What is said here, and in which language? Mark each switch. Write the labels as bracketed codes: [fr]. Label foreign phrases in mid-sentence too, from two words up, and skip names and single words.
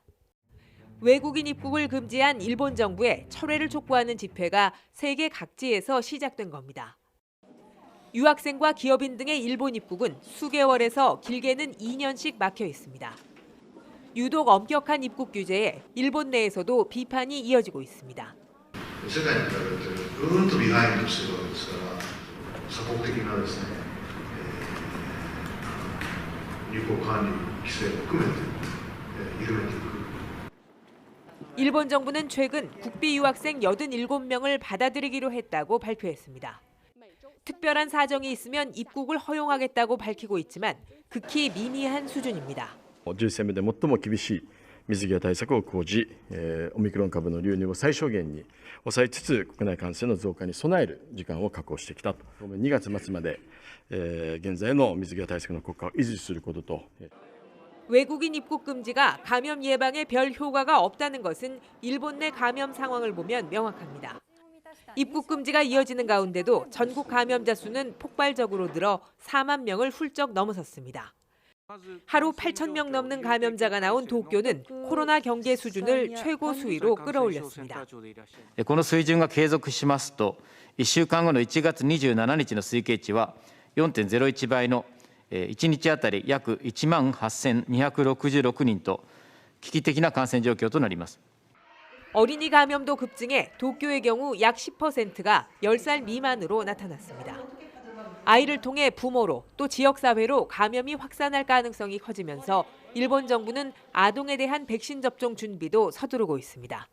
[ko] 외국인 입국을 금지한 일본 정부의 철회를 촉구하는 집회가 세계 각지에서 시작된 겁니다. 유학생과 기업인 등의 일본 입국은 수개월에서 길게는 2년씩 막혀 있습니다. 유독 엄격한 입국 규제에 일본 내에서도 비판이 이어지고 있습니다. [ja] 世界に比べてぐーんとビハインドしてるわけですから鎖国的なですね、入国管理規制を含めて、緩めていく [ko] 일본 정부는 최근 국비 유학생 87명을 받아들이기로 했다고 발표했습니다. 특별한 사정이 있으면 입국을 허용하겠다고 밝히고 있지만 극히 미미한 수준입니다. [ja] 13 戦目で最も厳しい水際対策を講じ、オミクロン株の流入を最小限に抑えつつ国内感染の増加に備える時間を確保してきたと。2月末まで、現在の水際対策の効果を維持することと。 [ko] 외국인 입국 금지가 감염 예방에 별 효과가 없다는 것은 일본 내 감염 상황을 보면 명확합니다. 입국 금지가 이어지는 가운데도 전국 감염자 수는 폭발적으로 늘어 4만 명을 훌쩍 넘어섰습니다. 하루 8,000명 넘는 감염자가 나온 도쿄는 코로나 경계 수준을 최고 수위로 끌어올렸습니다. [ja] この水準が継続しますと、1週間後の1月27日の推計値は 4.01 倍の1日あたり約1万8266人と危機的な感染状況となります。 [ko] 어린이 감염도 급증해 도쿄의 경우 약 10%가 10살 미만으로 나타났습니다. 아이를 통해 부모로 또 지역사회로 감염이 확산할 가능성이 커지면서 일본 정부는 아동에 대한 백신 접종 준비도 서두르고 있습니다.